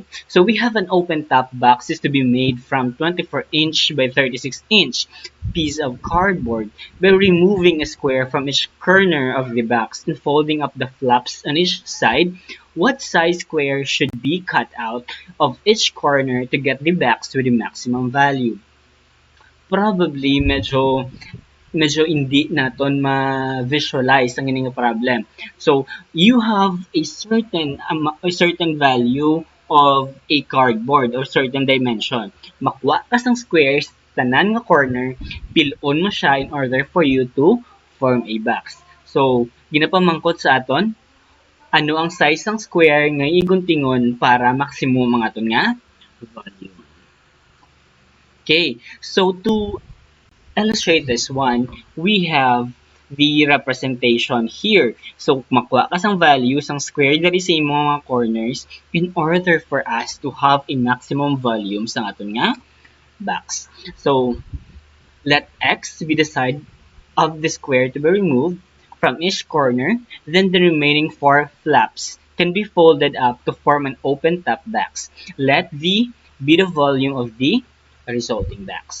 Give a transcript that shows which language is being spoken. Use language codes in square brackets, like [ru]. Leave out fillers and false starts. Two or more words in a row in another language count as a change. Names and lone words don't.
[en] So we have an open top box is to be made from 24-inch by 36-inch piece of cardboard by removing a square from each corner of the box and folding up the flaps on each side. What size square should be cut out of each corner to get the box to the maximum value? [hil] Probably medyo hindi naton ma-visualize ang inyong problem. [en] So, you have a certain value of a cardboard or certain dimension. [hil] Makuha ka sang squares, tanan nga corner, pilon mo siya [en] in order for you to form a box. [hil] So, ginapamangkot sa aton, ano ang size ng square nga iguntingon para maximum ang aton nga volume. [en] Okay, so to illustrate this one, we have the representation here. [hil] So, makuha ka sang value sang square diri sa imong mga corners [en] in order for us to have a maximum volume [hil] sa aton nga box. [en] So, let x be the side of the square to be removed from each corner, then the remaining four flaps can be folded up to form an open top box. Let v be the volume of the resulting box.